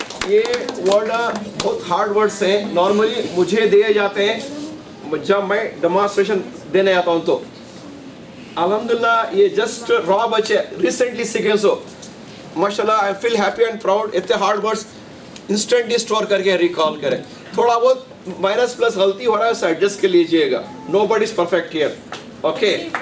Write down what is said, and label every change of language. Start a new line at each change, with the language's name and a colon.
Hindi: ये वर्ड बहुत hard words हैं. नॉर्मली मुझे दिए जाते हैं जब मैं डेमोन्स्ट्रेशन देने आता हूँ. तो अल्हम्दुलिल्लाह ये जस्ट रॉ बच्चे रिसेंटली सीखे. सो माशाल्लाह
English: I feel happy and proud.
Hindi: इतने हार्ड वर्ड्स इंस्टेंटली स्टोर करके रिकॉल करें. थोड़ा बहुत माइनस प्लस गलती हो रहा है उसे एडजस्ट कर लीजिएगा.
English: Nobody is perfect here. Okay.